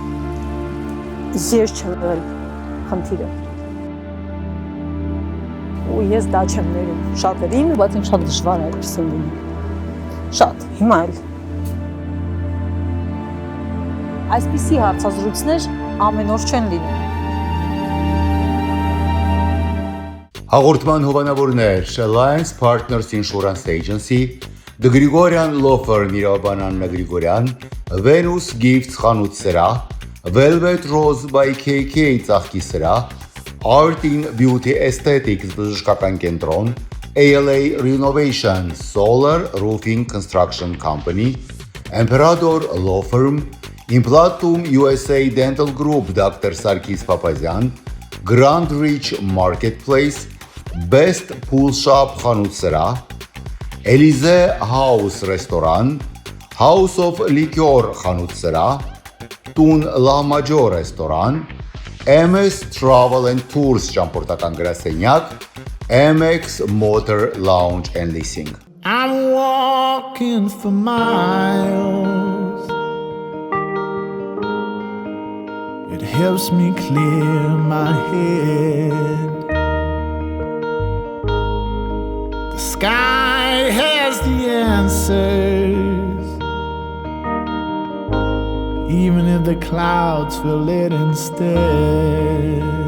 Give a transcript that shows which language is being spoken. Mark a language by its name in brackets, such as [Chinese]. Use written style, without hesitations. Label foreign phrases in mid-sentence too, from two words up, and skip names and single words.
[Armenian] ես չեմ եղել խնդիրը։ Ու ես դա չեմ ներում շատերին, բայց ինձ շատ դժվար է այդպես լինում։ Շատ, հիմա էլ։ Այսպիսի հարցազրույցներ ամեն օր չեն լինում։ Հաղորդման հովանավորներ Alliance Partners Insurance Agency, The Grigorian Law Firm Mirabban Anna Grigorian, Venus Gifts խանութ սրահ, Velvet Rose by KK ծաղկի սրահ, Art in Beauty Aesthetics բժշկական կենտրոն, ALA Renovation Solar Roofing Construction Company, Emperador Law Firm, Implantum USA Dental Group Dr. Sarkis Papazian, Grand Reach Marketplace, Best Pool Shop խանութ սրահ, Elize House Restaurant, House of Liquor խանութ սրահ, Tun La Major Restaurant, MS Travel and Tours ճամփորդական գրասենյակ, MX Motor Lounge and Leasing. [English] I'm walking for miles. It helps me clear my head. The sky has the answers, even if the clouds fill it instead.